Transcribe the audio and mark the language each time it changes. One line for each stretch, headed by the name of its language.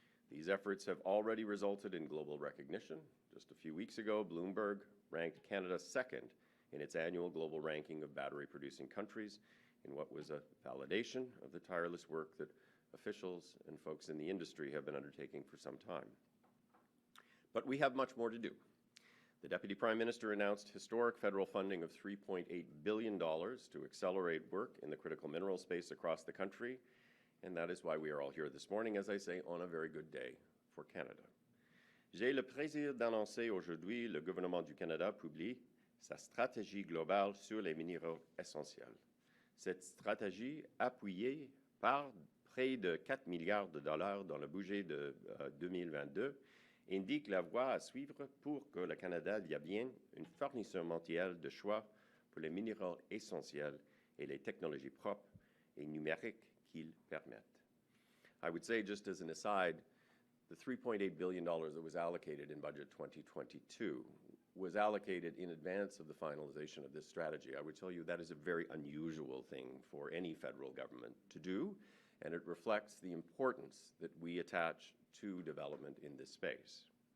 English: These efforts have already resulted in global recognition. Just a few weeks ago, Bloomberg ranked Canada second in its annual global ranking of battery-producing countries, in what was a validation of the tireless work that officials and folks in the industry have been undertaking for some time. But we have much more to do. The Deputy Prime Minister announced historic federal funding of $3.8 billion to accelerate work in the critical mineral space across the country, and that is why we are all here this morning, as I say, on a very good day for Canada.
French: J'ai le plaisir d'annoncer aujourd'hui le gouvernement du Canada publie sa stratégie globale sur les minéraux essentiels. Cette stratégie, appuyée par près de 4 milliards de dollars dans le budget de 2022, indique la voie à suivre pour que le Canada devienne un fournisseur mondial de choix pour les minéraux essentiels et les technologies propres et numériques qu'ils permettent.
English: I would say, just as an aside, the $3.8 billion that was allocated in Budget 2022 was allocated in advance of the finalization of this strategy. I would tell you that is a very unusual thing for any federal government to do, and it reflects the importance that we attach to development in this space.